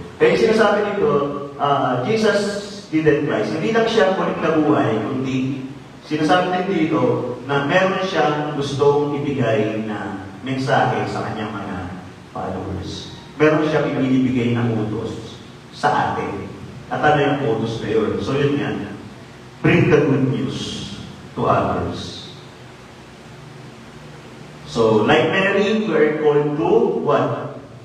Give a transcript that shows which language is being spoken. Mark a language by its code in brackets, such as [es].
[tl] Kaya yung sinasabi dito, [en] Jesus didn't rise. [tl] Hindi lang siya muling nabuhay, kundi sinasabi din dito na meron siyang gustong ibigay na mensahe sa kanyang mga followers. Meron siyang ibinibigay na utos sa atin. At ano yung utos na yun? So yun yan. [en] Bring the good news to others. So, like Mary, we are called to what?